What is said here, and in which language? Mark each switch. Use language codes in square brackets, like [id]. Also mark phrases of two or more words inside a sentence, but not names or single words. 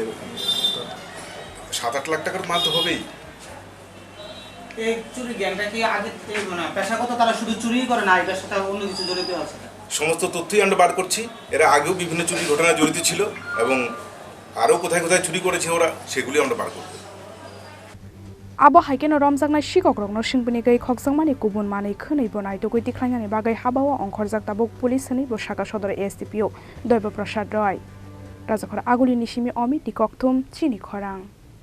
[bn] 7-8 লাখ টাকার মাল তো হবেই। এই চুরি গ্যাংটা কি আগে থেকে মানে পেশাগত তারা শুধু চুরিই করে না, এটার সাথে অন্য কিছু জড়িত আছে? সমস্ত তথ্যই আমরা বার করছি। এরা আগেও বিভিন্ন চুরি ঘটনায় জড়িত ছিল এবং আরও কোথায় কোথায় চুরি করেছে ওরা, সেগুলি আমরা বার করব। [trp] Abo haikeno romjaknai Sikokno singpini gei Khokjakmani kubun manei khwnei bo naitugui tiklainani bagai habao ongkhorjak tabuk police ni bo Saka Sodor SDPO Doibo Prasad Roy Rajakhor Aguli Nishimi Omi Khongtham Chini Khorang